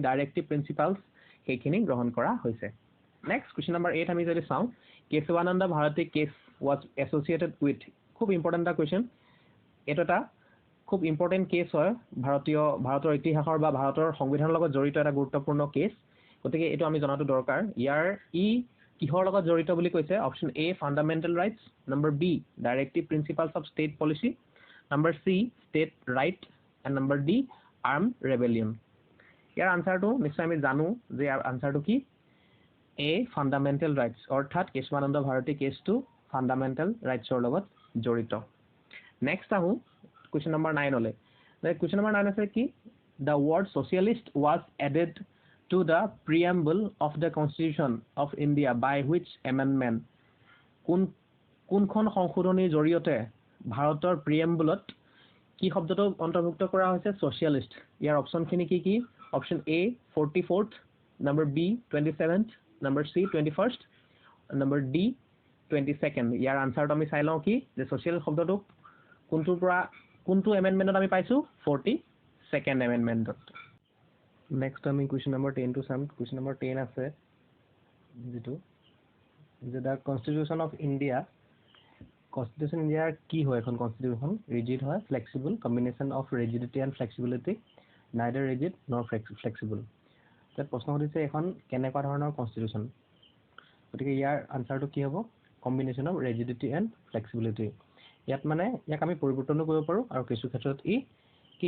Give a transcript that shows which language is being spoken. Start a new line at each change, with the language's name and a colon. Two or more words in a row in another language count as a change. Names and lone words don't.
English: directive principles
Assamese: সেইখিনি গ্ৰহণ কৰা হৈছে
English: next question number 8
Assamese: আমি যদি চাওঁ কেশৱানন্দ ভাৰতী
English: case was associated with
Assamese: খুব ইম্পৰ্টেণ্ট এটা কুৱেশ্যন এইটো এটা খুব ইম্পৰ্টেণ্ট কেছ হয় ভাৰতৰ ইতিহাসৰ বা ভাৰতৰ সংবিধানৰ লগত জড়িত এটা গুৰুত্বপূৰ্ণ কেছ গতিকে এইটো আমি জনাটো দৰকাৰ ইয়াৰ কিহৰ লগত জড়িত বুলি কৈছে
English: option A fundamental rights number B directive principles of state policy number C state right and number D arm rebellion
Assamese: ইয়াৰ আনসাৰটো নিশ্চয় আমি জানো যে ইয়াৰ আনসাৰটো কি
English: A fundamental rights
Assamese: অৰ্থাৎ কেশৱানন্দ ভাৰতী কেছটো
English: fundamental rights
Assamese: লগত জড়িত
English: নেক্সট আহো question number 9 লৈ question number 9
Assamese: আছে কি
English: the word socialist was added to the preamble of the constitution of India by which amendment
Assamese: কোনখন সংশোধনীৰ জৰিয়তে ভাৰতৰ প্ৰিএম্বলত কি শব্দটো অন্তৰ্ভুক্ত কৰা হৈছে socialist ইয়াৰ অপচনখিনি কি অপচন
English: A 44th number B 27th number C 21st number D 22nd
Assamese: ইয়াৰ আনসাৰটো আমি চাই লওঁ কি যে social শব্দটো
English: কোনটো এমেন্ডমেন্টত
Assamese: আমি পাইছো
English: 42nd amendment next আমি question number 10
Assamese: টু চাম
English: question number 10
Assamese: আছে যেটো যে
English: the constitution of India constitution India
Assamese: কি হয় এখন
English: constitution rigid
Assamese: হয়
English: flexible combination of rigidity and flexibility neither rigid nor
Assamese: ফ্লেক্সিবল তাত প্ৰশ্ন কৰিছে এখন কেনেকুৱা ধৰণৰ কনস্টিটিউশন গতিকে ইয়াৰ আনসাৰটো কি হ'ব
English: combination of rigidity and flexibility
Assamese: ইয়াত মানে ইয়াক আমি পৰিৱৰ্তন কৰিব পাৰো আৰু কিছু ক্ষেত্ৰত ই কি